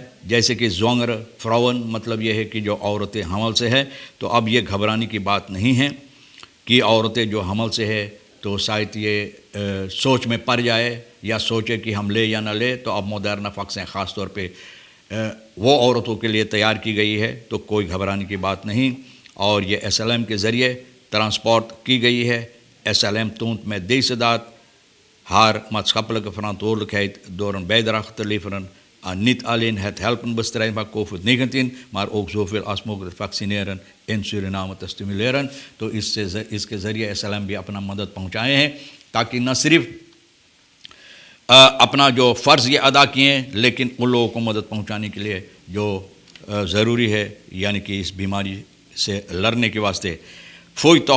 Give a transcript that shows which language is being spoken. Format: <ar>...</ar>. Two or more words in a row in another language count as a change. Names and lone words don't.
<hi>जैसे कि</hi> <nl>zwangere vrouwen,</nl> <hi>मतलब ये है कि जो औरतें हमल से है, तो अब ये घबराने की बात नहीं है कि औरतें जो हमल से है तो शायद ये सोच में पड़ जाए या सोचे कि हम ले या ना ले। तो अब मॉडर्न वैक्सीन ख़ास तौर पे वो औरतों के लिए तैयार की गई है, तो कोई घबराने की बात नहीं। और ये SLM के ज़रिए ट्रांसपोर्ट की गई है।</hi> <nl>SLM toont met deze daad haar maatschappelijke verantwoordelijkheid door een bijdrage te leveren aan niet alleen het helpen bestrijden van COVID-19, maar ook zoveel als mogelijk vaccineren in Suriname te stimuleren।</nl> <hi>तो इसके ज़रिए SLM भी अपना मदद पहुँचाए हैं ताकि न सिर्फ अपना जो फ़र्ज़ ये अदा किए, लेकिन उन लोगों को मदद पहुँचाने के लिए जो ज़रूरी है यानी कि इस बीमारी से लड़ने के वास्ते।</hi>